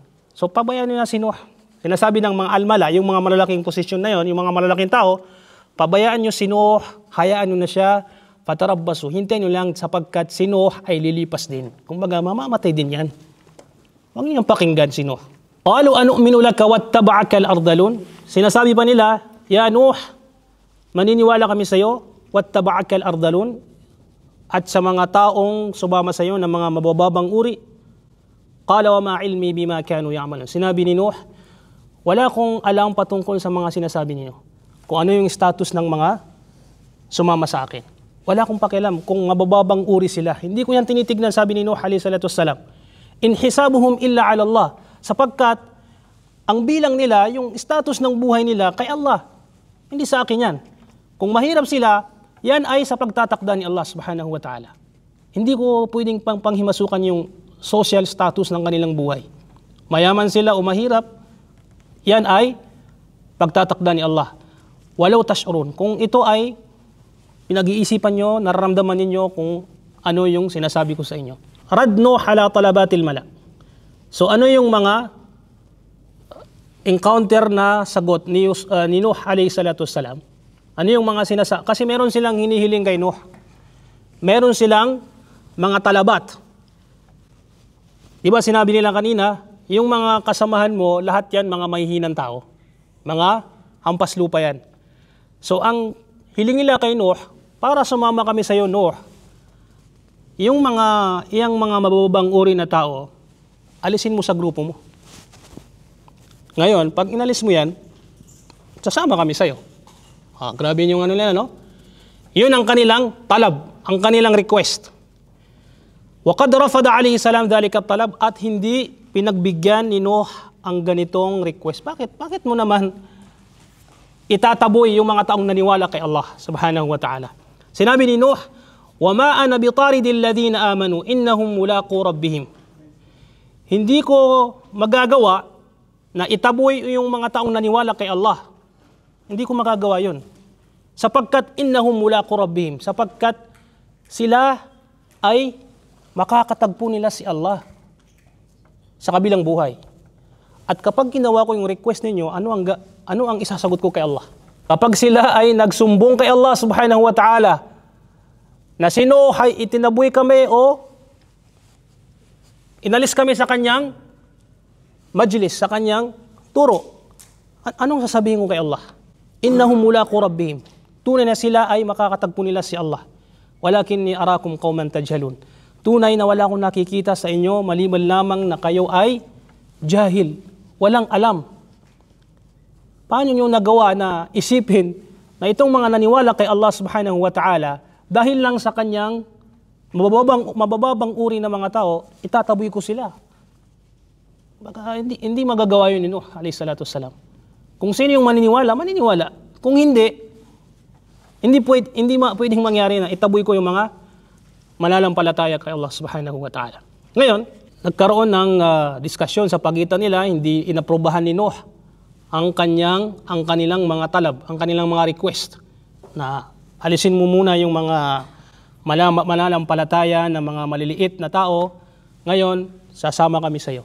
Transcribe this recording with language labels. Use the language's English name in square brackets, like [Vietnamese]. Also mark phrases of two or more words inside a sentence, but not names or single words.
[Filipino] So, pabayaan nila si Nuh. Sinasabi ng mga almala, yung mga malalaking posisyon na yon, yung mga malalaking tao, pabayaan nyo si Nuh, hayaan nyo na siya, fatarabbasu. Hintayin nyo lang sapagkat si Nuh ay lilipas din. Kumbaga, mamamatay din yan. Huwag niyang pakinggan si Nuh. [Arabic] قالوا أنؤمن لك واتبعك الأرذلون. [Filipino] Sinasabi pa nila, ya Nuh, maniniwala kami sa iyo, [Arabic] واتبعك الأرذلون, [Filipino] at sa mga taong sumama sa iyo ng mga mabababang uri. [Arabic] قال وما علمي بما كانوا يعملون. [Filipino] Sinabi ni Nuh, wala akong alam patungkol sa mga sinasabi niyo. Kung ano yung status ng mga sumama sa akin. Wala akong pakialam kung mabababang uri sila. Hindi ko yan tinitignan, sabi ni Nuh [Arabic] عليه الصلاة والسلام. إن حسابهم إلا على الله. [Filipino] Sapagkat ang bilang nila, yung status ng buhay nila kay Allah. Hindi sa akin yan. Kung mahirap sila, yan ay sa pagtatakda ni Allah [Arabic] سبحانه وتعالى. [Filipino] Hindi ko pwedeng panghimasukan yung social status ng kanilang buhay. Mayaman sila o mahirap, yan ay pagtatakda ni Allah. [Arabic] ولو تشعرون. [Filipino] Kung ito ay pinag-iisipan nyo, nararamdaman ninyo kung ano yung sinasabi ko sa inyo. [Arabic] رد على طلبات الملأ. [Filipino] So ano yung mga encounter na sagot ni Nuh [Arabic] عليه الصلاة والسلام? [Filipino] Ano yung mga sinasabi? Kasi meron silang hinihiling kay Nuh. Meron silang mga talabat. Diba sinabi nila kanina, yung mga kasamahan mo, lahat yan mga mahihinang tao. Mga hampas lupa yan. So ang hiling nila kay Nuh, para sumama kami sa iyo Nuh, iyang mga mababang uri na tao, alisin mo sa grupo mo. Ngayon, pag inalis mo yan, sasama kami sa iyo. Grabe yung ano nila, no? Yun ang kanilang talab, ang kanilang request. [Arabic] وقد رفض عليه السلام ذلك طلب, [Filipino] at hindi pinagbigyan ni Nuh ang ganitong request. Bakit mo naman itataboy yung mga taong naniwala kay Allah [Arabic] سبحانه وتعالى? [Filipino] Sinabi ni Nuh, [Arabic] وما أنا بطارد الذين آمنوا إنهم ملاقو ربهم. [Filipino] Hindi ko magagawa na itaboy yung mga taong naniwala kay Allah. Hindi ko magagawa yun. Sapagkat [Arabic] إنهم ملاقو ربهم, [Filipino] sapagkat sila ay makakatagpo nila si Allah sa kabilang buhay. At kapag ginawa ko yung request ninyo, ano ang isasagot ko kay Allah? Kapag sila ay nagsumbong kay Allah [Arabic] سبحانه وتعالى [Filipino] na si Nuh ay itinaboy kami o inalis kami sa kanyang majlis, sa kanyang turo, anong sasabihin ko kay Allah? [Arabic] إنهم ملاقو ربهم. [Filipino] Tunay na sila ay makakatagpo nila si Allah. [Arabic] ولكني أراكم قوما تجهلون. [Filipino] Tunay na wala akong nakikita sa inyo maliban lamang na kayo ay jahil, walang alam. Paano nyo nagawa na isipin na itong mga naniwala kay Allah [Arabic] سبحانه وتعالى [Filipino] dahil lang sa kanyang mabababang uri ng mga tao, itataboy ko sila? Baka hindi magagawa yun ni Nuh [Arabic] عليه الصلاة والسلام. [Filipino] Kung sino yung maniniwala, maniniwala. Kung hindi pwedeng mangyari na itaboy ko yung mga mananampalataya kay Allah [Arabic] سبحانه وتعالى. [Filipino] Ngayon, nagkaroon ng diskusyon sa pagitan nila, hindi inaprobahan ni Nuh ang kanilang mga talab, ang kanilang mga request na alisin mo muna yung mga mananampalataya na mga maliliit na tao, ngayon sasama kami sa iyo.